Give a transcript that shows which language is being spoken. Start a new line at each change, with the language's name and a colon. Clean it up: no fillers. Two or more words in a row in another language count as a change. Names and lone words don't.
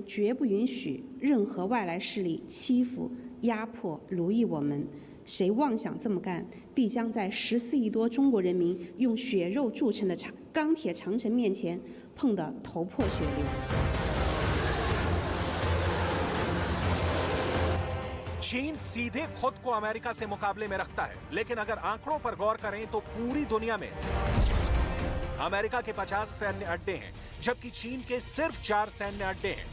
Chinese: 绝不允许任何外来势力欺负、压迫、奴役我们。谁妄想这么干，必将在14亿多中国人民用血肉铸成的钢铁长城面前碰得头破血流。
Hindi: चीन सीधे खुद को अमेरिका से मुकाबले में रखता है, लेकिन अगर आंकड़ों पर गौर करें तो पूरी दुनिया में अमेरिका के 50 सैन्य अड्डे हैं, जबकि चीन के सिर्फ 4 सैन्य अड्डे हैं।